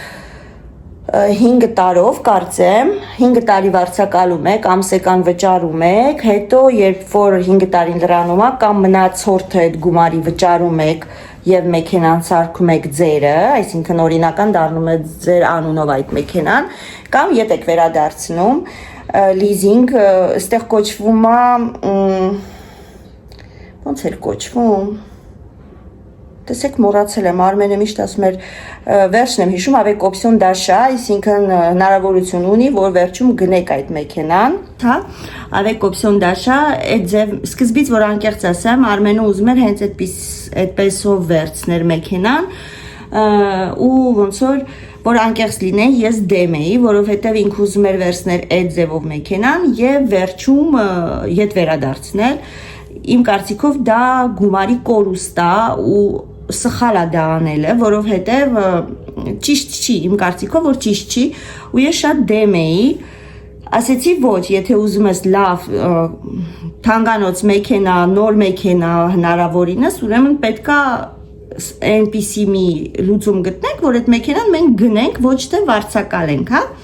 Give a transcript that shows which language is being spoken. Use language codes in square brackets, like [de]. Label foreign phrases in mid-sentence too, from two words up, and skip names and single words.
[hy] 5 տարով կարծեմ, 5 տարի վարձակալում եք, ամսական վճարում եք, հետո երբ որ 5 տարին լրանում է, կամ մնացորդը այդ գումարի վճարում եք եւ մեքենան սարքում եք ձերը, այսինքն օրինական դառնում է ձեր անունով այդ մեքենան, կամ ետ եք վերադարձնում, լիզինգ, այստեղ կոչվում է, ոնց էր կոչվում, տեսեք մոռացել եմ, Արմենը միշտ ասում էր, վերջն եմ հիշում, [fr] avec option d'achat, [hy] այսինքն հնարավորություն ունի, որ վերջում գնեք այդ մեքենան, հա, [fr] avec option d'achat, [hy] այդ ձև, սկզբից որ անկեղծ ասեմ, Արմենը ուզում էր հենց այդպեսով վերցներ մեքենան, ու ոնց որ անկեղծ լինեի, ես դեմ էի, որովհետև ինքը ուզում էր վերցնել այդ ձևով մեքենան եւ վերջում ետ վերադարձնել, իմ կարծիքով դա գումարի կորուստ է ու սխալ է դա անելը, որովհետև ճիշտ չի, իմ կարծիքով որ ճիշտ չի ու ես շատ դեմ էի, ասեցի ոչ, եթե ուզում ես լավ թանկանոց մեքենա, նոր մեքենա հնարավորինս, ուրեմն պետքա այնպիսի մի լուծում գտնենք, որ այդ մեքենան մենք գնենք, ոչ թե վարձակալենք, հա?